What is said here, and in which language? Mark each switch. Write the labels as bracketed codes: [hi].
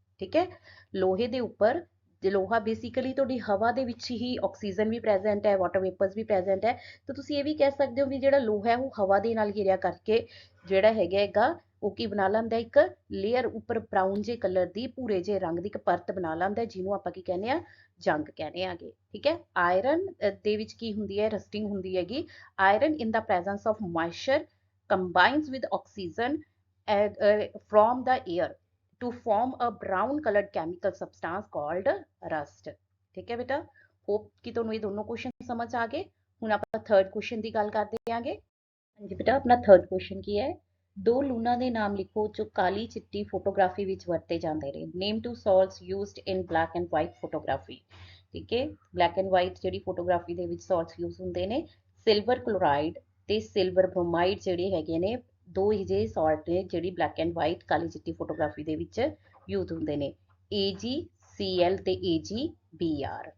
[pa] ਠੀਕ ਹੈ, ਲੋਹੇ ਦੇ ਉੱਪਰ ਲੋਹਾ ਬੇਸਿਕਲੀ ਤੁਹਾਡੀ ਹਵਾ ਦੇ ਵਿੱਚ ਹੀ, ਆਕਸੀਜਨ ਵੀ ਪ੍ਰੈਜ਼ੈਂਟ ਹੈ, ਵਾਟਰ ਵੇਪਰਸ ਵੀ ਪ੍ਰੈਜ਼ੈਂਟ ਹੈ। ਤਾਂ ਤੁਸੀਂ ਇਹ ਵੀ ਕਹਿ ਸਕਦੇ ਹੋ ਵੀ ਜਿਹੜਾ ਲੋਹਾ ਹੈ ਉਹ ਹਵਾ ਦੇ ਨਾਲ ਘਿਰਿਆ ਕਰਕੇ ਜਿਹੜਾ ਹੈਗਾ ਉਹ ਕੀ ਬਣਾ ਲੈਂਦਾ? ਇੱਕ ਲੇਅਰ ਉੱਪਰ ਬਰਾਊਨ ਜੇ ਕਲਰ ਦੀ, ਭੂਰੇ ਜੇ ਰੰਗ ਦੀ ਇੱਕ ਪਰਤ ਬਣਾ ਲੈਂਦਾ, ਜਿਹਨੂੰ ਆਪਾਂ ਕੀ ਕਹਿੰਦੇ ਆ? ਜੰਗ ਕਹਿੰਦੇ ਆਗੇ। ਠੀਕ ਹੈ, ਆਇਰਨ ਦੇ ਵਿੱਚ ਕੀ ਹੁੰਦੀ ਹੈ? ਰਸਟਿੰਗ ਹੁੰਦੀ ਹੈਗੀ। [en] Iron in the presence of moisture combines with oxygen from the air to form a brown colored chemical substance called rust। [pa] ਠੀਕ ਹੈ ਬੇਟਾ, ਹੋਪ ਕਿ ਤੁਹਾਨੂੰ ਇਹ ਦੋਨੋਂ ਕੁਐਸਚਨ ਸਮਝ ਆ ਗਏ। ਹੁਣ ਆਪਾਂ ਥਰਡ ਕੁਐਸਚਨ ਦੀ ਗੱਲ ਕਰਦੇ ਆਂਗੇ। ਹਾਂਜੀ ਬੇਟਾ, ਆਪਣਾ ਥਰਡ ਕੁਐਸਚਨ ਕੀ ਹੈ? ਦੋ ਲੂਣਾ ਦੇ ਨਾਮ ਲਿਖੋ ਜੋ ਕਾਲੀ ਚਿੱਟੀ ਫੋਟੋਗ੍ਰਾਫੀ ਵਿੱਚ ਵਰਤੇ ਜਾਂਦੇ ਨੇ। [en] Name two salts used in black and white photography. [pa] ਠੀਕ ਹੈ, ਬਲੈਕ ਐਂਡ ਵਾਈਟ ਜਿਹੜੀ ਫੋਟੋਗ੍ਰਾਫੀ ਦੇ ਵਿੱਚ ਸਾਲਟਸ ਯੂਜ਼ ਹੁੰਦੇ ਨੇ, ਸਿਲਵਰ ਕਲੋਰਾਈਡ ਤੇ ਸਿਲਵਰ ਬ੍ਰੋਮਾਈਡ ਜਿਹੜੇ ਹੈਗੇ ਨੇ, ਦੋ ਹੀ ਜਿਹੇ ਸਾਲਟ ਨੇ ਜਿਹੜੀ ਬਲੈਕ ਐਂਡ ਵਾਈਟ ਕਾਲੀ ਚਿੱਟੀ ਫੋਟੋਗ੍ਰਾਫੀ ਦੇ ਵਿੱਚ ਯੂਜ਼ ਹੁੰਦੇ ਨੇ, AgCl ਤੇ AgBr।